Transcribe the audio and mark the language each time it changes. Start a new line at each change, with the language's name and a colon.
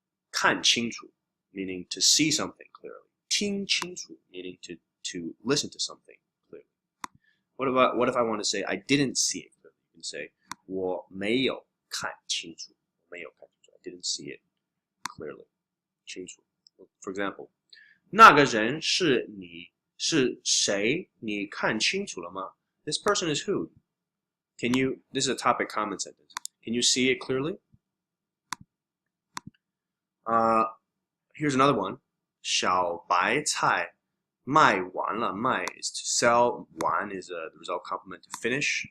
English: 看清楚 meaning to see something clearly. 听清楚 meaning to listen to something clearly. What if I want to say I didn't see it clearly? You can say
Chinese: 我没有看清楚.
English: 没有看清楚. I didn't see it clearly.
Chinese: 清楚. For example, 那个人是谁? 你看清楚了吗?
English: This person is who? This is a topic comment sentence. Can you see it clearly? Here's another one.
Chinese: 小白菜卖完了.
English: 卖 is to sell. 完 is the result complement to finish.